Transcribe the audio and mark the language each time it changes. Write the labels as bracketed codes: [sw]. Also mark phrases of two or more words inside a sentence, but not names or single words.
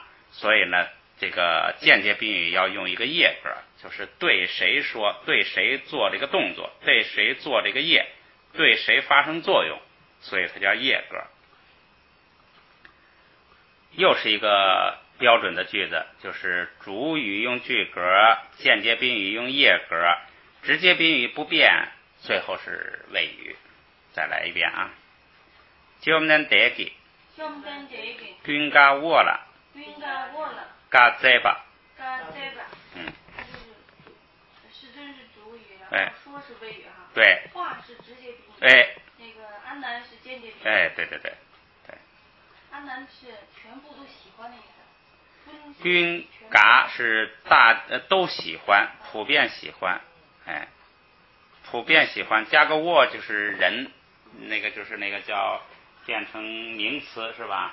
[zh] 所以呢，这个间接宾语要用一个业格，就是对谁说，对谁做这个动作，对谁做这个业，对谁发生作用，所以它叫业格。又是一个标准的句子，就是主语用句格，间接宾语用业格，直接宾语不变，最后是谓语。再来一遍啊。 [bo] བཅོམ་ལྡན་འདས་ཀྱིས. ཀུན་དགའ་བོ་ལ། བཀའ་སྩལ་པ. [zh] 世尊是主语，然后说是谓语哈。对。话是直接宾语。那个阿难是间接宾语。对。阿难是全部都喜欢的意思。均嘎是都喜欢，普遍喜欢，普遍喜欢，加个沃就是人，那个叫变成名词是吧？